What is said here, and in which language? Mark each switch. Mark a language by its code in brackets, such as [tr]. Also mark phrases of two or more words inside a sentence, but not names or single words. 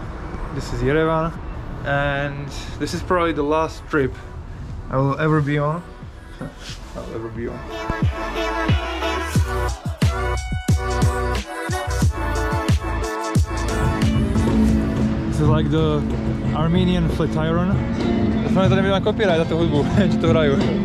[en] This is Yerevan, and this is probably the last trip I will ever be on. This is like the Armenian Flatiron. [sk] Dúfam, že to nebude na copyright za tú hudbu, čo to hrajú.